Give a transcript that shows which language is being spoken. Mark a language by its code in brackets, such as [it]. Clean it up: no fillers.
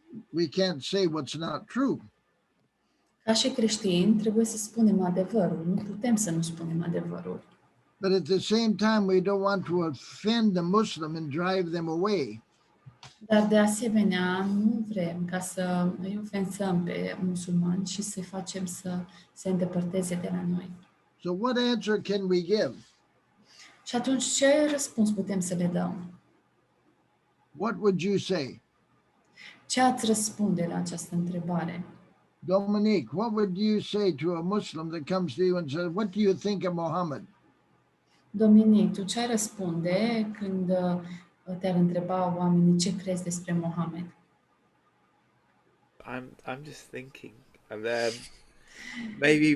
[en] We can't say what's not true. [ro] Ca și creștini, trebuie să spunem adevărul. Nu putem să nu spunem adevărul. [en] But at the same time, we don't want to offend the Muslim and drive them away. [ro] Dar de asemenea, nu vrem ca să îi ofensăm pe musulmani și să-i facem să se îndepărteze de la noi. [en] So what answer can we give? [ro] Și atunci, ce răspuns putem să le dăm? [en] What would you say? [ro] Ce ați răspunde la această întrebare? [en] Dominique, what would you say to a Muslim that comes to you and says, what do you think of Mohammed? [ro] Dominic, tu ce ai răspunde când te-ar întreba oamenii ce crezi despre Mohamed? [en] I'm just thinking, and maybe